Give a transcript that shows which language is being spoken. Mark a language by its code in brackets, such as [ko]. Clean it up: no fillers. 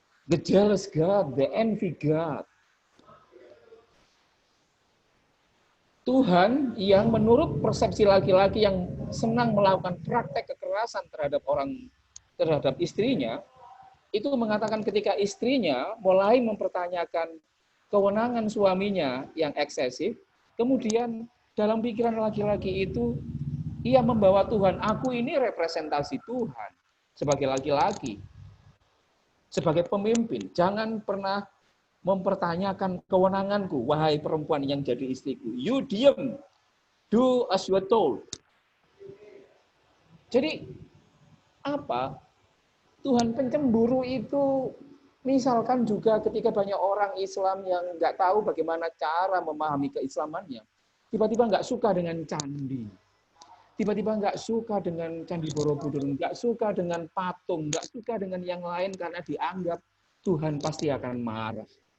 [en] The jealous God, the envy God. [id] Tuhan yang menurut persepsi laki-laki yang senang melakukan praktek kekerasan terhadap istrinya, itu mengatakan ketika istrinya mulai mempertanyakan kewenangan suaminya yang eksesif, kemudian dalam pikiran laki-laki itu, ia membawa Tuhan, aku ini representasi Tuhan sebagai laki-laki, sebagai pemimpin, jangan pernah mempertanyakan kewenanganku, wahai perempuan yang jadi istriku. [en] You [id] diam, [en] do as you are told. [id] Jadi, apa? Tuhan pencemburu itu, misalkan juga ketika banyak orang Islam yang nggak tahu bagaimana cara memahami keislamannya, tiba-tiba nggak suka dengan candi, tiba-tiba nggak suka dengan Candi Borobudur, nggak suka dengan patung, nggak suka dengan yang lain karena dianggap Tuhan pasti akan marah.